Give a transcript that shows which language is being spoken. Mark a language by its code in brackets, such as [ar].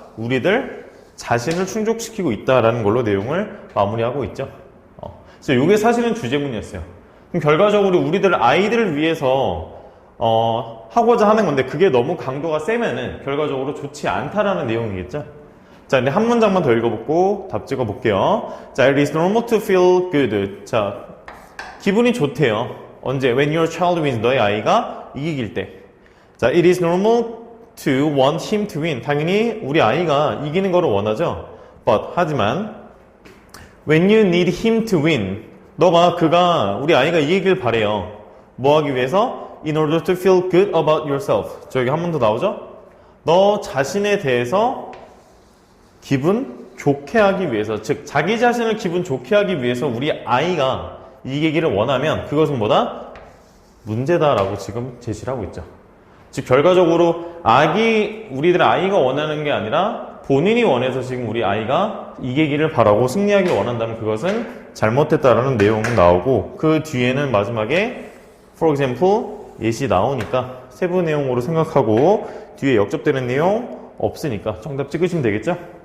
[ko] 우리들 자신을 충족시키고 있다라는 걸로 내용을 마무리하고 있죠. 그래서 이게 사실은 주제문이었어요. 그럼 결과적으로 우리들 아이들을 위해서 하고자 하는 건데 그게 너무 강도가 세면은 결과적으로 좋지 않다라는 내용이겠죠. 자, 근데 한 문장만 더 읽어보고 답 찍어볼게요. [en] 자, it is normal to feel good. [ko] 자, 기분이 좋대요. 언제? [en] When your child wins. [ko] 너의 아이가 이길 때. [en] 자, it is normal to want him to win. [ko] 당연히 우리 아이가 이기는 거를 원하죠. [en] But, [ko] 하지만 [en] when you need him to win. [ko] 그가, 우리 아이가 이기길 바래요. 뭐 하기 위해서? [en] In order to feel good about yourself. [ko] 저기 한 번 더 나오죠? 너 자신에 대해서 기분 좋게 하기 위해서, 즉 자기 자신을 기분 좋게 하기 위해서 우리 아이가 이기기를 원하면 그것은 뭐다? 문제다라고 지금 제시를 하고 있죠. 즉 결과적으로 우리들 아이가 원하는 게 아니라 본인이 원해서 지금 우리 아이가 이기기를 바라고 승리하기를 원한다면 그것은 잘못됐다라는 내용은 나오고, 그 뒤에는 마지막에 for example 예시 나오니까 세부 내용으로 생각하고 뒤에 역접되는 내용 없으니까 정답 찍으시면 되겠죠?